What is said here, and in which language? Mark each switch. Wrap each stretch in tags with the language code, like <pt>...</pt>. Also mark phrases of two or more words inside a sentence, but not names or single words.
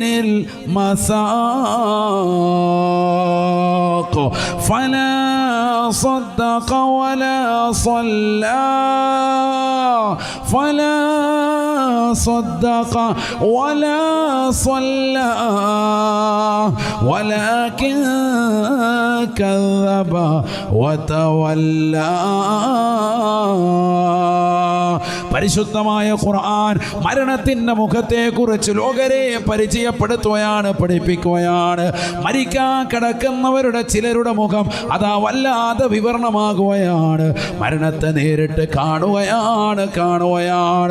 <ar>المساق فلا صدق ولا صلى فلا صدق ولا صلى ولكن كذب وتولى.</ar> <ml>പരിശുദ്ധമായ ഖുർആൻ മരണത്തിൻ്റെ മുഖത്തെക്കുറിച്ച് ലോകരെ പരിചയപ്പെടുത്തുകയാണ്, പഠിപ്പിക്കുകയാണ്. മരിക്കാൻ കിടക്കുന്നവരുടെ ചിലരുടെ മുഖം അതാ വല്ലാതെ വിവരണമാകുകയാണ്. മരണത്തെ നേരിട്ട് കാണുകയാണ്.</ml>